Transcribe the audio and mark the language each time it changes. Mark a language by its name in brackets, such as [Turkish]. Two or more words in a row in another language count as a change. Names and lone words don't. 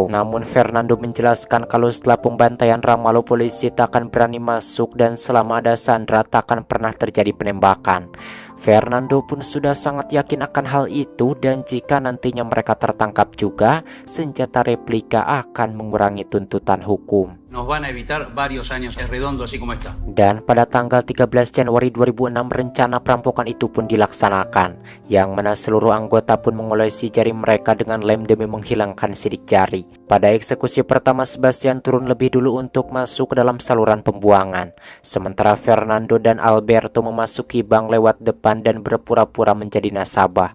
[Indonesian] Namun Fernando menjelaskan kalau setelah pembantaian Ramalho polisi tak akan berani masuk dan selama ada Sandra tak akan pernah terjadi penembakan. Fernando pun sudah sangat yakin akan hal itu dan jika nantinya mereka tertangkap juga, senjata replika akan mengurangi tuntutan hukum. [Spanish] Nos van a evitar varios años redondo así como está. [Indonesian] Dan pada tanggal 13 Januari 2006 rencana perampokan itu pun dilaksanakan, yang mana seluruh anggota pun mengolesi jari mereka dengan lem demi menghilangkan sidik jari. Pada eksekusi pertama Sebastian turun lebih dulu untuk masuk ke dalam saluran pembuangan, sementara Fernando dan Alberto memasuki bank lewat depan dan berpura-pura menjadi nasabah.